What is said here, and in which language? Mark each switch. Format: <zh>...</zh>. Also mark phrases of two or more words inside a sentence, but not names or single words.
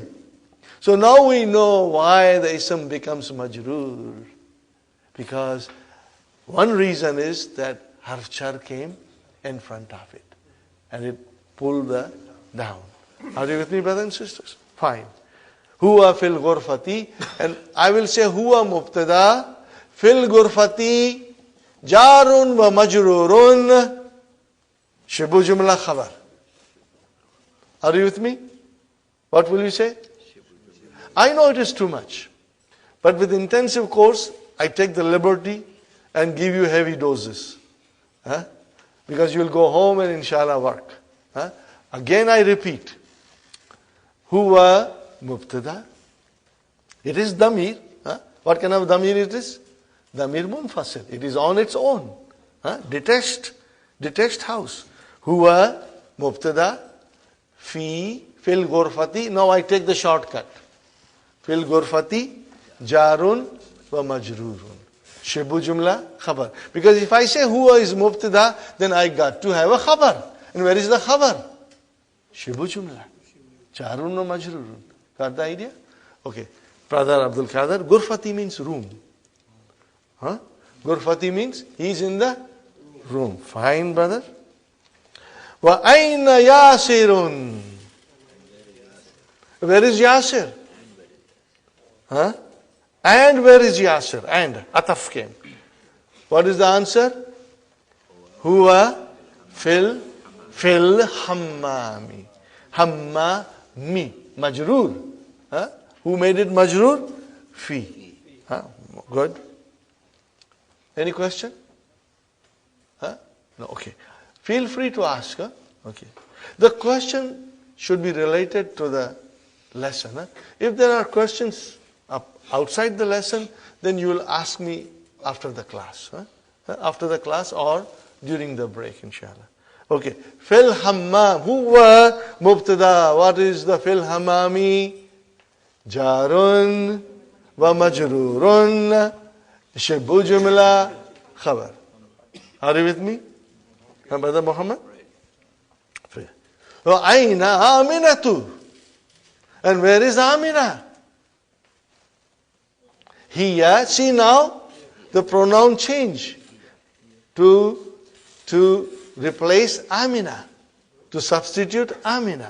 <en>So now we know why the ism becomes majroor. Because one reason is that</en> <ar>حرف جر</ar> <en>came in front of it. And it pulled the down. Are you with me, brothers and sisters? Fine.</en> <ar>هو في الغرفة.</ar> <en>And I will say</en> <ar>هو مبتدأ. في الغرفة. جار ومجرور. شبه جملة خبر.</ar> <en>Are you with me? What will you say? I know it is too much. But with intensive course, I take the liberty and give you heavy doses. Huh? Because you will go home and inshallah work. Huh? Again I repeat.</en> <ar>هو مبتدأ.</ar> <en>It is damir. Huh? What kind of damir it is?</en> <ar>ضمير منفصل.</ar> <en>It is on its own. Huh? Detached house.</en> <ar>هو مبتدأ. في في الغرفة.</ar> <en>Now I take the shortcut.</en> <ar>في الغرفة جار ومجرور. شبه جملة خبر.</ar> <en>Because if I say huwa is mubtada, then I got to have a khabar. And where is the khabar?</en> <ar>شبه جملة. جار ومجرور.</ar> <en>Got the idea? Okay. Brother Abdul Qadir, ghurfati means room. Huh? Ghurfati means he is in the room. Fine, brother.</en> <ar>وأين ياسر.</ar> <en>Where is Yasir? Huh? And where is Yasir? And ataf came. What is the answer?</en> <ar>هو في الحمام. Hammami.</ar> <en>Majroor. Huh? Who made it majroor? Fi. Huh? Good. Any question? Huh? No, okay. Feel free to ask. Huh? Okay. The question should be related to the lesson. Huh? If there are questions outside the lesson, then you will ask me after the class. Huh? after the class or during the break, inshallah. Okay.</en> <ar>في الحمام. هو مبتدأ.</ar> <en>What is the</en> <ar>في الحمام? جار ومجرور. شبه جملة خبر.</ar> <en>Are you with me? Brother Muhammad?</en> <ar>وأين أمينة.</ar> <en>And where is Amina? Here, see now, the pronoun change to replace Amina, to substitute Amina.</en>